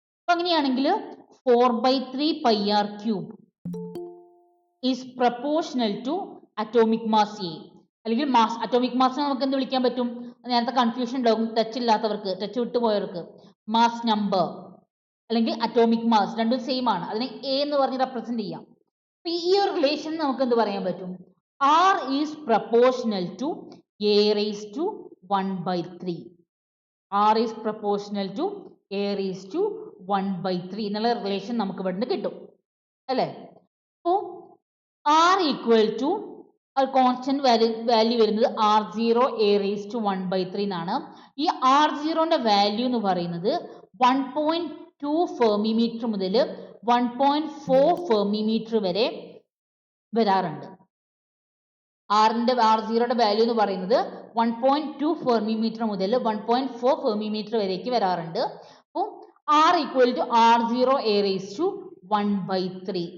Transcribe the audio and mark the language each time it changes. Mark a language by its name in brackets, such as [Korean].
[English] അപ്പൊ അങ്ങനെയാണെങ്കിൽ 4/3 πr³ is proportional to atomic mass A. [Malayalam] അല്ലെങ്കിൽ മാസ് അറ്റോമിക് മാസ് നമുക്ക് എന്ത് വിളിക്കാൻ പറ്റും? നേരത്തെ കൺഫ്യൂഷൻ ഉണ്ടാവും ടച്ച് ഇല്ലാത്തവർക്ക്, ടച്ച് വിട്ടുപോയവർക്ക്. മാസ് നമ്പർ അല്ലെങ്കിൽ അറ്റോമിക് മാസ് രണ്ടും സെയിം ആണ്. അതിനെ എ എന്ന് പറഞ്ഞ് റെപ്രസെന്റ് ചെയ്യാം. അപ്പൊ ഈ ഒരു റിലേഷൻ നമുക്ക് എന്ത് പറയാൻ പറ്റും? [English] R is proportional to A raised to 1/3. R is proportional to A raised to 1/3 [Malayalam] എന്നുള്ള റിലേഷൻ നമുക്ക് ഇവിടെ നിന്ന് കിട്ടും അല്ലേ? [English] അപ്പോൾ R equal to constant value വരുന്നത് R0 A raised to 1/3 എന്നാണ്. [Malayalam] ഈ R0ന്റെ വാല്യൂ എന്ന് പറയുന്നത് 1.2 ഫെർമിമീറ്റർ മുതൽ 1.4 ഫെർമിമീറ്റർ വരെ വരാറുണ്ട്. R0യുടെ വാല്യൂ എന്ന് പറയുന്നത് 1.2 ഫെർമിമീറ്റർ മുതൽ 1.4 ഫെർമിമീറ്റർ വരേക്ക് വരാറുണ്ട്. [English] അപ്പോൾ R equal to R0 A raised to 1/3.